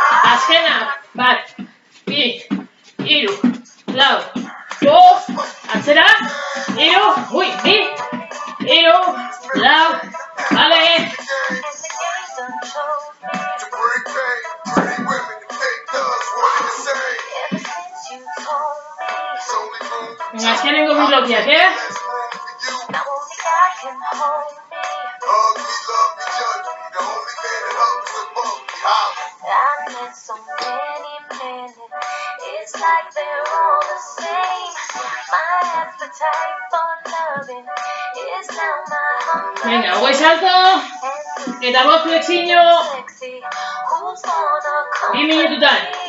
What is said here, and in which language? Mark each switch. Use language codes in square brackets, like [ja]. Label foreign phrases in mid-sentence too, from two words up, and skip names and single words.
[eu] Azkena, 1, 2, 3, 4, 5, atzera, 3, 2, 3, 4, vale. Venga, azkenengo bi blokeak, [en] It's like they're all the same. My appetite for loving is now my hunger. [eu] Venga, hogei salto, eta 5 flexiño, 2 minututan.